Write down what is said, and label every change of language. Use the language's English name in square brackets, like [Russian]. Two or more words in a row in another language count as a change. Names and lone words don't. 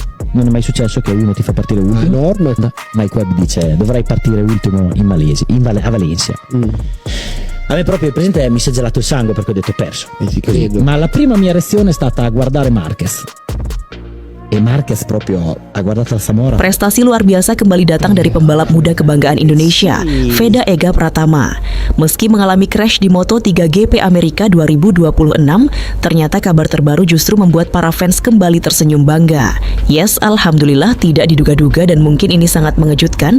[Italian] Non è mai successo che uno ti fa partire ultimo. Enorme. Mike Webb dice dovrai partire ultimo a Valencia. A me proprio, presente, mi si è gelato il sangue perché ho detto perso. Ti credo. Ma la prima mia reazione è stata a guardare Marquez. E Marquez proprio ha guardato la Zamora. [Indonesian] Prestasi luar biasa kembali datang dari pembalap muda kebanggaan Indonesia, Veda Ega Pratama. Meski mengalami crash di Moto3 GP Amerika 2026, ternyata kabar terbaru justru membuat para fans kembali tersenyum bangga. Yes, alhamdulillah, tidak diduga-duga dan mungkin ini sangat mengejutkan.